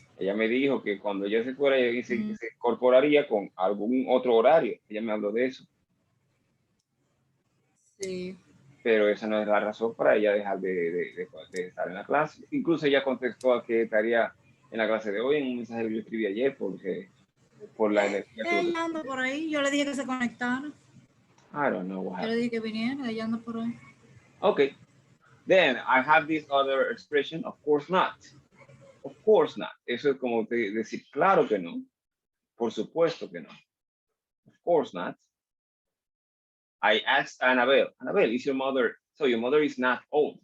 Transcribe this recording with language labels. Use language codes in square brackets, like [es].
[es] Ella me dijo que cuando ella se fuera, ella se incorporaría con algún otro horario. Ella me habló de eso. Sí. Pero esa no es la razón para ella dejar de estar en la clase. Incluso ella contestó que estaría en la clase de hoy en un mensaje que yo escribí ayer por la energía. Ella anda por ahí. Yo le dije que se conectara. [en] I don't know what happened. [es] Yo le dije que viniera. Ella anda por ahí. Okay. [en] Then I have this other expression, of course not. Of course not. [es] Eso es como decir, claro que no. Por supuesto que no. [en] Of course not. I asked Annabelle, is your mother, so your mother is not old?